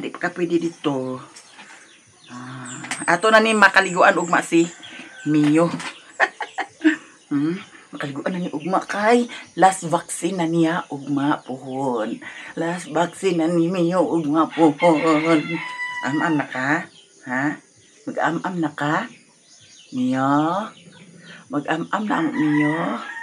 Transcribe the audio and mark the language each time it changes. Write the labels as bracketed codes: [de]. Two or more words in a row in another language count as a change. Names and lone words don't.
[tl] Di ka pwede dito. [ceb] Ato na ni makaliguan ugma si Mio. Makaliguan na ni ugma kay [en] last vaccine [ceb] na niya ugma pohon. [en] Last vaccine [ceb] na ni Mio ugma pohon. Am-am na ka? Ha? Mag-am-am na ka? Mio? Mag-am-am na ang Mio?